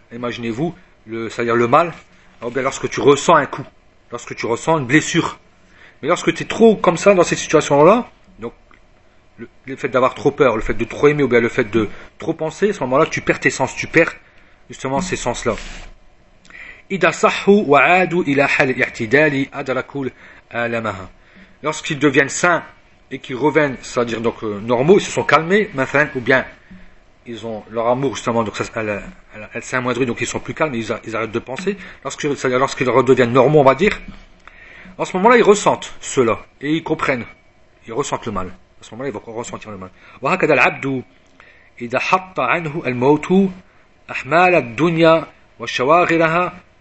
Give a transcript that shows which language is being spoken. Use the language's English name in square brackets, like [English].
[French] Imaginez-vous, c'est-à-dire le mal, lorsque tu ressens un coup, lorsque tu ressens une blessure. Mais lorsque tu es trop comme ça dans cette situation-là, donc le fait d'avoir trop peur, le fait de trop aimer, ou bien le fait de trop penser, à ce moment-là, tu perds tes sens, tu perds justement ces sens-là. [Arabic] إذا صحوا وعادوا إلى حال الاعتدال أدركوا آلامها. [French] Lorsqu'ils deviennent sains et qu'ils reviennent, c'est-à-dire donc normaux, ils se sont calmés, maintenant, ou bien ils ont leur amour justement, donc elle s'est amoindrie, donc ils sont plus calmes, ils arrêtent de penser. Lorsqu'ils redeviennent normaux, on va dire, en ce moment-là, ils ressentent cela et ils comprennent, ils ressentent le mal. À ce moment-là, ils vont ressentir le mal. [Arabic] وهكذا العبد إذا حط عنه الموت أحمال الدنيا.